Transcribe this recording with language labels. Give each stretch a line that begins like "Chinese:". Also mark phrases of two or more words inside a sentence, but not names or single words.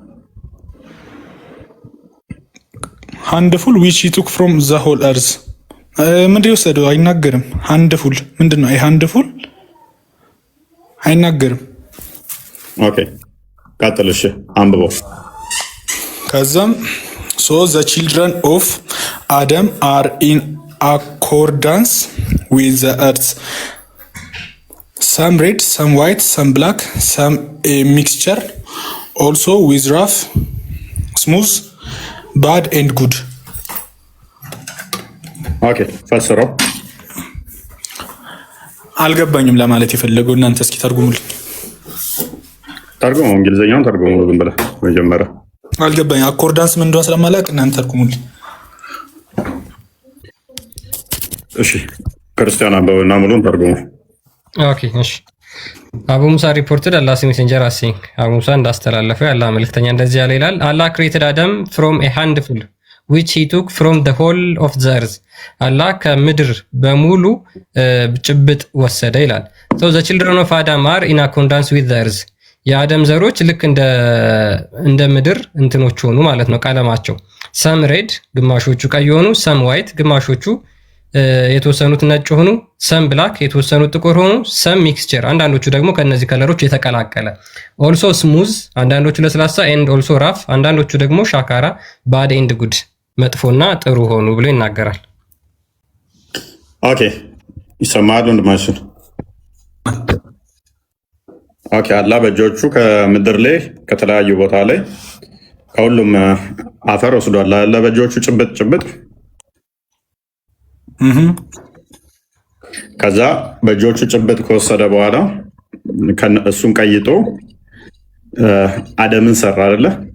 English: handful which he took from the whole earth።
Amharic: ምንድን ነው የወሰደው? አይናገርም። ሃንድፉል ምንድን ነው? ሃንድፉል አይናገርም። ኦኬ ቀጥል። እሺ አንብበው።
English: ከዛም so the children of Adam are in accordance with the earth, some red, some white, some black, some a mixture, also with rough, smooth, bad and good.
Amharic: Okay, ፈስረው። አልገባኝም ለማለት የፈለገው እናንተ እስኪ ተርጉሙልኝ። ተርጉሙ፣ እንግሊዘኛውን ተርጉሙ ዝም ብለህ መጀመሪያ። አልገባኝ። አኮርዳንስ ምን እንደሆነ ስለማላውቅ እናንተ ተርጉሙልኝ። እሺ ክርስቲያን አንበብና ሙሉን ተርጉሙ። ኦኬ እሺ።
English: አቡ ሙሳ reported Allah messenger as saying
Amharic: አቡ ሙሳ እንዳስተላለፈው ያለ መልእክተኛ እንደዚህ ያለ ይላል።
English: Allah created Adam from a handful which he took from the whole of the earth
Amharic: አላህ ከምድር በሙሉ ጭብጥ ወሰደ ይላል።
English: so the children of Adam are in accordance with the earth
Amharic: የአደም ዘሮች ልክ እንደ ምድር እንትኖች ሆኑ ማለት ነው ቀለማቸው።
English: some red
Amharic: ግማሾቹ ቀይ ሆኑ፣
English: some white
Amharic: ግማሾቹ የተወሰኑት ነጭ ሆኑ፣
English: some black
Amharic: የተወሰኑት ጥቁር ሆኑ፣
English: some mixture
Amharic: አንዳንዶቹ ደግሞ ከነዚህ ከለሮች የተቀላቀለ፣
English: also smooth
Amharic: አንዳንዶቹ ለስላሳ፣
English: and also rough
Amharic: አንዳንዶቹ ደግሞ ሻካራ፣
English: bad and good
Amharic: መጥፎና ጥሩ ሆኑ ብሎ ይናገራል። ኦኬ ይሰማል ወንድማችን። ኦኬ አላህ በእጆቹ ከምድር ላይ ከተለያዩ ቦታ ላይ ከሁሉም አፈር ወስዷል። አላህ በእጆቹ ጭብጥ ከዛ በእጆቹ ጭብጥ ከወሰደ በኋላ እሱን ቀይጦ አደምን ሰራ አይደለ